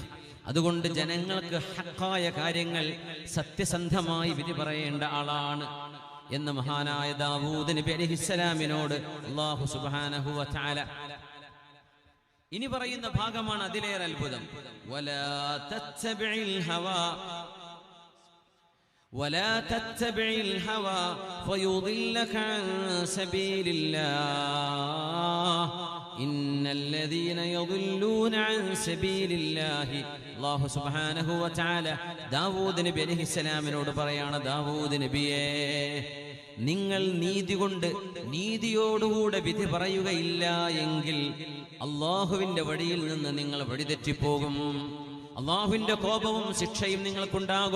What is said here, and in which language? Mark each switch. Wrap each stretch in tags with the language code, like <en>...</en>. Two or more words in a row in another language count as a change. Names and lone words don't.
<ml>അതുകൊണ്ട് ജനങ്ങൾക്ക് ഹഖായ കാര്യങ്ങൾ സത്യസന്ധമായി വിധി പറയേണ്ട ആളാണ് എന്ന് മഹാനായ ദാവൂദ് നബി അലൈഹിസ്സലാമിനോട് അല്ലാഹു</ml> <ar>سبحانه وتعالى</ar> <ml>ഇനി പറയുന്ന ഭാഗമാണ് അതിലേറെ അത്ഭുതം.</ml> <ar>ولا تتبع الهوى ولا تتبع الهوى فيضلك عن سبيل الله إن الذين يضلون عن سبيل الله. الله سبحانه وتعالى</ar> <ml>ദാവൂദ് നബി അലൈഹിസ്സലാമിനോട് പറയാണ്, ദാവൂദ് നബിയേ, നിങ്ങൾ നീതി കൊണ്ട് നീതിയോടുകൂടെ വിധി പറയുകയില്ല എങ്കിൽ അള്ളാഹുവിന്റെ വഴിയിൽ നിന്ന് നിങ്ങൾ വഴിതെറ്റിപ്പോകും. അള്ളാഹുവിന്റെ കോപവും ശിക്ഷയും നിങ്ങൾക്കുണ്ടാകും.</ml>